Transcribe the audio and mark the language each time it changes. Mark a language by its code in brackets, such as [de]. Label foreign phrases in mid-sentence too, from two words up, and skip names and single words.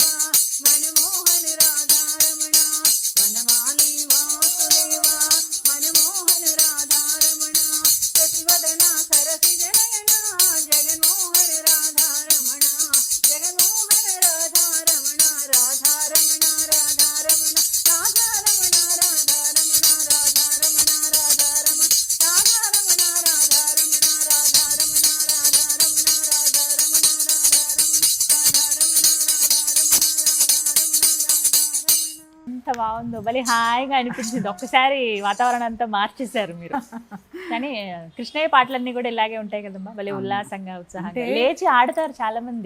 [te] मनमोहन राधारमण वनमाली वासुदेव मनमोहन राधारमण शशिवदना सरसिजनयना जगन्मोहन राधारमण जगन्मोहन राधारमण राधारमण राधारमण राधारमण राधारमण राधारमण राधारमण राधारमण राधारमण राधारमण ఎంత బాగుందో, భలే హాయిగా అనిపించింది. ఒక్కసారి వాతావరణం అంతా మార్చేశారు మీరు. కానీ కృష్ణయ్య పాటలన్నీ కూడా ఇలాగే ఉంటాయి కదమ్మా, భలే ఉల్లాసంగా ఉత్సాహంగా లేచి ఆడతారు చాలా మంది.